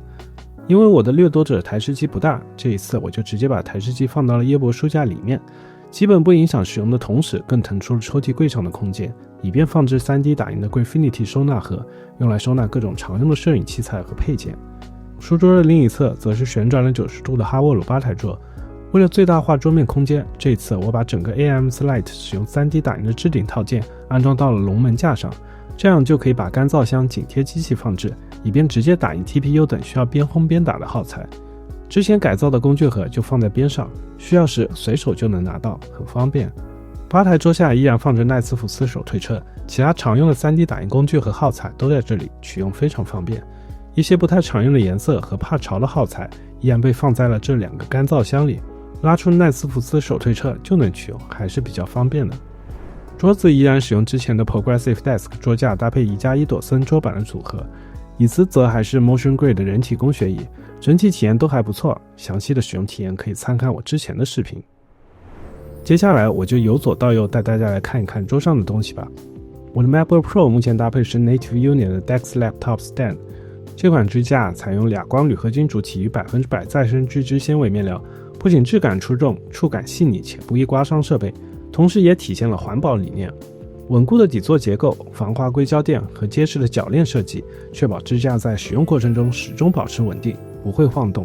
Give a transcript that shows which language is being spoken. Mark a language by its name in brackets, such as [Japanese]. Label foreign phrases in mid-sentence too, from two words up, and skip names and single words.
[Chinese] 因為我的掠夺者台式機不大，這一次我就直接把台式機放到了耶博書架裡面，基本不影響使用的同時，更騰出了抽屜櫃上的空間，以便放置 3D 打印的 Graphinity 收納盒，用來收納各種常用的攝影器材和配件。書桌的另一側則是旋轉了90度的哈沃魯吧台桌。為了最大化桌面空間，這次我把整個 AMS Lite 使用 3D 打印的置頂套件安裝到了龍門架上，這樣就可以把乾燥箱緊貼機器放置，以便直接打印 TPU 等需要邊烘邊打的耗材。之前改造的工具盒就放在邊上，需要時隨手就能拿到，很方便。吧台桌下依然放着奈斯福斯手推车，其他常用的 3D 打印工具和耗材都在這裡，取用非常方便。一些不太常用的顏色和怕潮的耗材依然被放在了這2個乾燥箱裡，拉出奈斯福斯手推車就能取用，還是比較方便的。桌子依然使用之前的 Progressive Desk 桌架搭配1+1朵森桌板的組合，椅子則還是 Motion Grade 的人体工學椅，整體體驗都還不錯，詳細的使用體驗可以參看我之前的視頻。接下來我就由左到右帶大家來看一看桌上的東西吧。我的 MacBook Pro 目前搭配是 Native Union 的 Dex Laptop Stand，這款支架採用亞光鋁合金主體與100%再生聚酯纖維面料，不僅質感出众，觸感細膩且不易刮傷設備，同時也體現了環保理念。穩固的底座結構、防滑硅膠墊和結實的鉸鏈設計，確保支架在使用過程中始終保持穩定，不會晃動。